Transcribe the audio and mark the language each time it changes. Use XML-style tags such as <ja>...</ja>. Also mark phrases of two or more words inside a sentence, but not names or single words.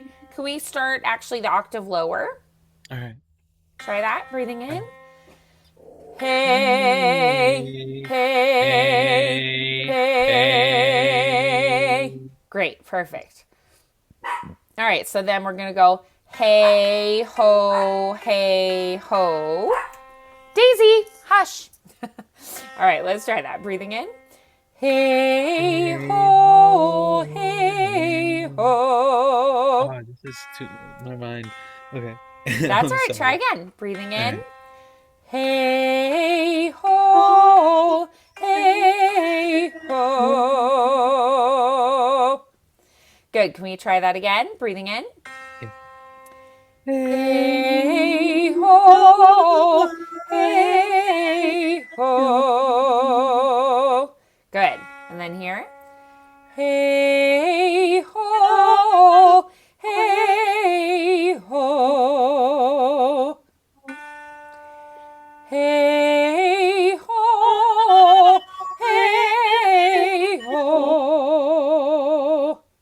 <en>Can we start actually the octave lower? All right. Try that. Breathing All in. right. Hey, Hey, hey, hey, hey. hey. Great. Perfect. All right. So then we're going to go hey, ho, hey, ho. Daisy, hush. All right. Let's try that. Breathing in. Hey, Hey, ho, hey, ho, ho. oh, this is too my mind. Okay. That's I'm all right. Try sorry. again. Breathing All in. right. Hey ho, hey ho. Good. Can we try that again? Breathing in. Yeah. Hey, Hey ho, ho, hey hey, ho. Good. And then here. Hey ho, hey ho. Hey ho, hey ho.</en>